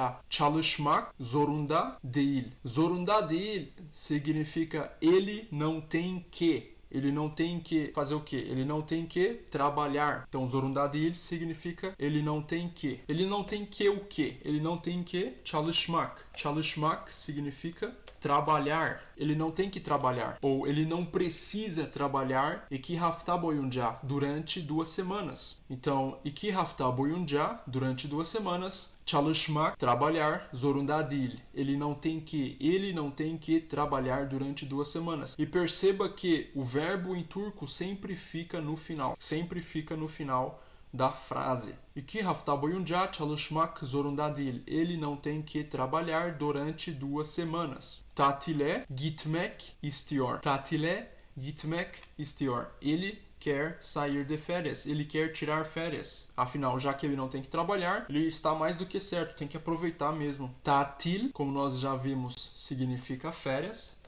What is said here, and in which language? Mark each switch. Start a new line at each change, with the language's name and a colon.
Turkish: Çalışmak zorunda değil. Zorunda değil
Portuguese: significa ele não tem que. Ele não tem que fazer o quê? Ele não tem que trabalhar. Então,
Turkish: zorunda değil
Portuguese: significa ele não tem que. Ele não tem que o quê? Ele não tem que çalışmak. Çalışmak significa trabalhar. Ele não tem que trabalhar. Ou ele não precisa trabalhar.
Turkish: İki hafta boyunca,
Portuguese: durante 2 semanas. Então,
Turkish: iki hafta boyunca,
Portuguese: durante 2 semanas, çalışmak, trabalhar,
Turkish: zorunda değil.
Portuguese: Ele não tem que trabalhar durante 2 semanas. E perceba que o verbo em turco sempre fica no final. Sempre fica no final da frase.
Turkish: İki hafta boyunca çalışmak zorunda değil.
Portuguese: Ele não tem que trabalhar durante 2 semanas.
Turkish: Tatile gitmek istiyor. Tatile gitmek istiyor.
Portuguese: Ele quer sair de férias. Ele quer tirar férias. Afinal, já que ele não tem que trabalhar, ele está mais do que certo. Tem que aproveitar mesmo. Tatil, como nós já vimos, significa férias.